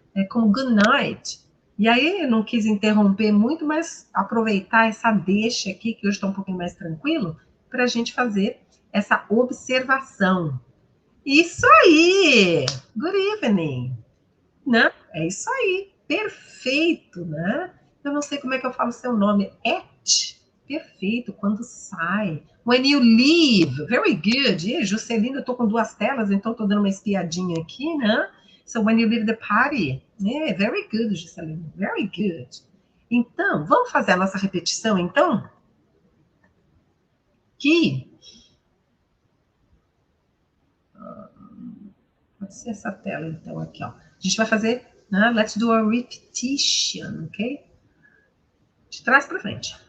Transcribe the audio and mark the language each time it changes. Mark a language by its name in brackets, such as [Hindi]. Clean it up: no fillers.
[Portuguese] Como good night. E aí eu não quis interromper muito, mas aproveitar essa deixa aqui, que hoje está um pouquinho mais tranquilo, para a gente fazer essa observação. Isso aí! [English] Good evening! [Portuguese] Né? É isso aí, perfeito, né? Eu não sei como é que eu falo seu nome. Perfeito, quando sai. [English] When you leave, very good. [Portuguese] E Juscelina, eu tô com 2 telas, então tô dando uma espiadinha aqui, né? [English] So when you leave the party. Yeah, very good, Juscelina, very good. [Portuguese] Então, vamos fazer a nossa repetição, então? Que pode ser essa tela, então, aqui, ó. A gente vai fazer, né? [English] Let's do a repetition, ok? [Portuguese] De trás para frente.